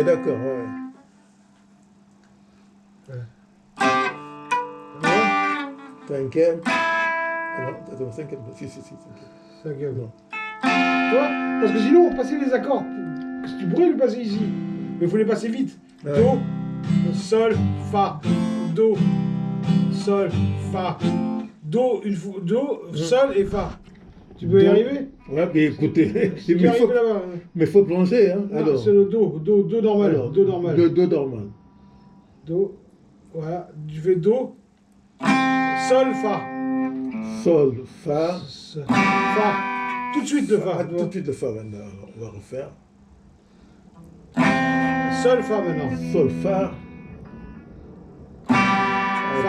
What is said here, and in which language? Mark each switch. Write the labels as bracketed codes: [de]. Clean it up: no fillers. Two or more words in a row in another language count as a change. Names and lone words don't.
[fr] Ouais, d'accord, ouais. Cinquième. Ah non, attends, cinquième. Si, cinquième. 5e. Non. Tu vois? Parce que sinon, on passait les accords. Tu pourrais les passer ici. Mais il faut les passer vite. Ouais. Do, sol, fa. Do, sol, fa. Do, sol et fa. Tu peux y Do. arriver? Ouais, mais écoutez, Tu peux y arriver là-bas. mais faut plonger, hein. Non, Alors, c'est le do normal. alors, Do normal. Do normal. Do, Voilà, tu fais Do, Sol, Fa. Sol, Fa. Fa. Tout de suite le Fa. Ah, tout de suite le Fa maintenant. Alors, on va refaire. Sol, Fa maintenant. Sol, Fa. Fa,